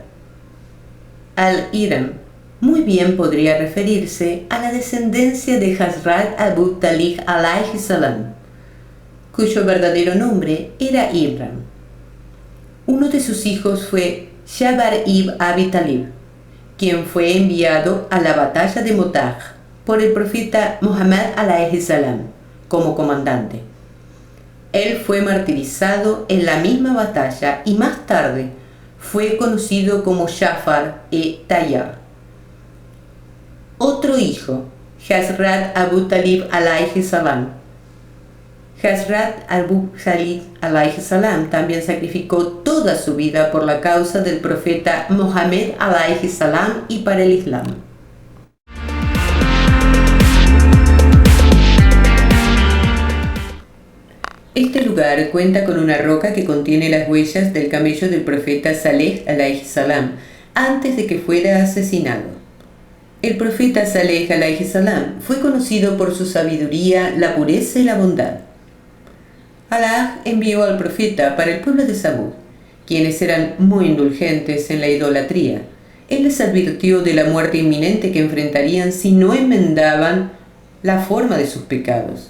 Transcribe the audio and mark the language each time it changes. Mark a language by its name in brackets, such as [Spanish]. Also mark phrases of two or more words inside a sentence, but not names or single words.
[Spanish] Al-Iram muy bien podría referirse a la descendencia de Hazrat Abu Talib [Arabic] عليه السلام, [Spanish] cuyo verdadero nombre era Imran. Uno de sus hijos fue Jabar ibn Abi Talib, quien fue enviado a la batalla de Motah por el profeta Muhammad [Arabic] عليه السلام [Spanish] como comandante. Él fue martirizado en la misma batalla y más tarde fue conocido como Jafar e Tayyar. Otro hijo, Hazrat Abu Talib [Arabic] عليه السلام. [Spanish] Hazrat Abu Talib [Arabic] عليه السلام [Spanish] también sacrificó toda su vida por la causa del profeta Muhammad [Arabic] عليه السلام [Spanish] y para el Islam. Este lugar cuenta con una roca que contiene las huellas del camello del profeta Saleh [Arabic] عليه السلام [Spanish] antes de que fuera asesinado. El profeta Saleh [Arabic] عليه السلام [Spanish] fue conocido por su sabiduría, la pureza y la bondad. Alá envió al profeta para el pueblo de Samud, quienes eran muy indulgentes en la idolatría. Él les advirtió de la muerte inminente que enfrentarían si no enmendaban la forma de sus pecados.